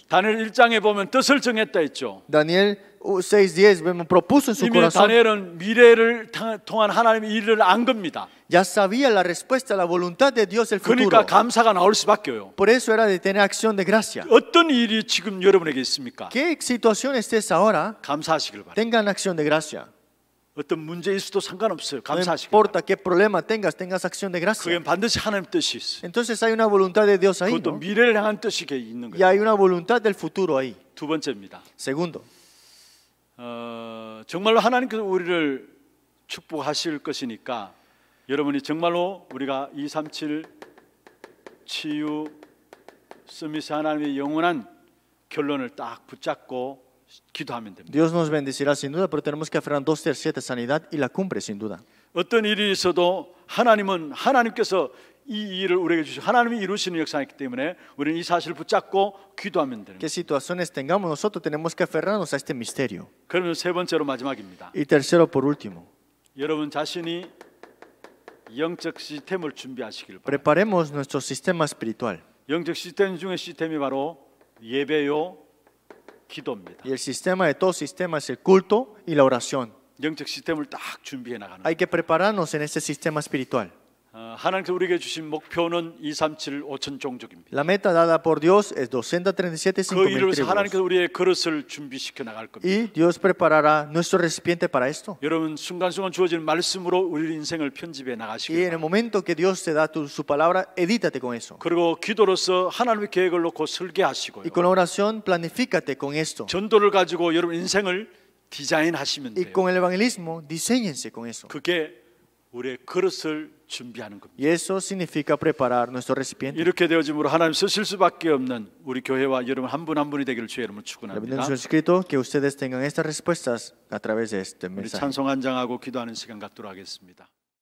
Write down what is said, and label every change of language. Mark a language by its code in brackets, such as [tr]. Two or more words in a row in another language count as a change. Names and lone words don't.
[ko] 다니엘 1장에 보면 뜻을 정했다 했죠. [es] Daniel 6:10 vemos, propuso en su [ko] 이미 [es] corazón. [ko] 다니엘은 미래를 통한 하나님의 일을 안 겁니다. [es] Ya sabía la respuesta, la voluntad de Dios del futuro. [ko] 그러니까 감사가 나올 수밖에요. [es] Por eso era de tener acción de gracia. [ko] 어떤 일이 지금 여러분에게 있습니까? [es] ¿Qué situación estés ahora? [ko] 감사하시길 바랍니다. [es] Tengan acción de gracia. [ko] 어떤 문제 있어도 상관없어요. [es] No [ko] 감사하시길 [es] importa [ko] 바랍니다. [es] qué problema tengas, tengas acción de [ko] 그게 [es] gracia. [ko] 반드시 하나님 뜻이 있어요. [es] Entonces hay una voluntad de Dios ahí, [ko] 그것도 [es] ¿no? [ko] 미래를 향한 뜻이 있는 [es] Y [ko] 거예요. [es] hay una voluntad del futuro ahí. [ko] 두 번째입니다. [es] Segundo, [ko] 정말로 하나님께서 우리를 축복하실 것이니까 여러분이 정말로 우리가 237 치유 스미스 하나님의 영원한 결론을 딱 붙잡고 기도하면 됩니다. [es] Dios nos bendecirá sin duda, pero tenemos que aferrar 2:7 sanidad y la cumbre sin duda. [ko] 어떤 일이 있어도 하나님은 하나님께서 이 일을 우리에게 주시고 하나님이 이루시는 역사이기 때문에 우리는 이 사실을 붙잡고 기도하면 되는 [es] ¿Qué [ko] 거예요. [es] situaciones tengamos nosotros? Tenemos que aferrarnos a este misterio. [ko] 그러면 세 번째로 마지막입니다. [es] Y tercero, por último, [ko] 여러분 자신이 영적 시스템을 준비하시길 바랍니다. [es] preparemos nuestro sistema espiritual. [ko] 영적 시스템 중에 시스템이 바로 예배요, 기도입니다. [es] Y el sistema de todo sistema es el culto y la oración. [ko] 영적 시스템을 딱 준비해 나가는 [es] Hay [ko] 거예요. [es] que prepararnos en este sistema espiritual. [ko] 하나님께서 우리에게 주신 목표는 237 5천 종족입니다. [es] La meta dada por Dios es 237 [ko] 그 [es] 5,000 [ko] 일을 위해서 [es] tribus. [ko] 하나님께서 우리의 그릇을 준비시켜 나갈 겁니다. [es] Y Dios preparará nuestro recipiente para esto. [ko] 여러분 순간순간 주어지는 말씀으로 우리 인생을 편집해 [es] Y [ko] 나가시길 [es] en el [ko] 바랍니다. [es] momento que Dios te da su palabra, edítate con eso. [ko] 그리고 기도로서 하나님의 계획을 놓고 설계하시고요. [es] Y con la oración, planifícate con esto. [ko] 전도를 가지고 여러분 인생을 디자인하시면 [es] Y [ko] 돼요. [es] con el evangelismo, diseñense con eso. [ko] 그게 우리의 그릇을 준비하는 겁니다. [es] Y eso significa preparar nuestro recipiente. [ko] 이렇게 되어짐으로 하나님 쓰실 수밖에 없는 우리 교회와 여러분 한 분 한 분이 되기를 주의 이름으로 축원합니다. [es] Dependiendo de su escrito, que ustedes tengan estas respuestas a través de este [ko] 우리 [es] mensaje. [ko] 찬송 한 장하고 기도하는 시간 갖도록 하겠습니다.